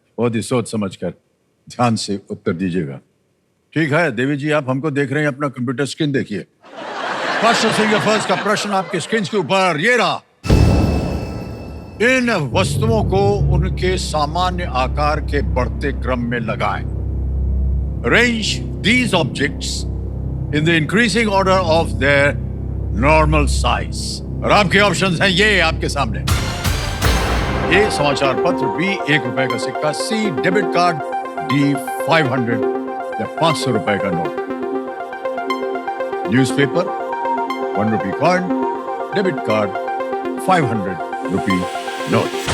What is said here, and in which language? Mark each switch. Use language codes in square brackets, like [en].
[hi] बहुत ही सोच समझकर ध्यान से उत्तर दीजिएगा। ठीक है देवी जी, आप हमको देख रहे हैं, अपना कंप्यूटर स्क्रीन देखिए। फास्टर सिंह फर्स्ट का प्रश्न आपके स्क्रीन के ऊपर ये रहा। इन वस्तुओं को उनके सामान्य आकार के बढ़ते क्रम में लगाएं। [en] Arrange these objects in the increasing order of their normal size. [hi] और आपके ऑप्शंस हैं ये आपके सामने। ए समाचार पत्र, बी ₹1 का सिक्का, सी डेबिट कार्ड, डी 500 या 500 रुपए का note. [en] Newspaper, ₹1 coin, debit card, 500 रुपए नोट।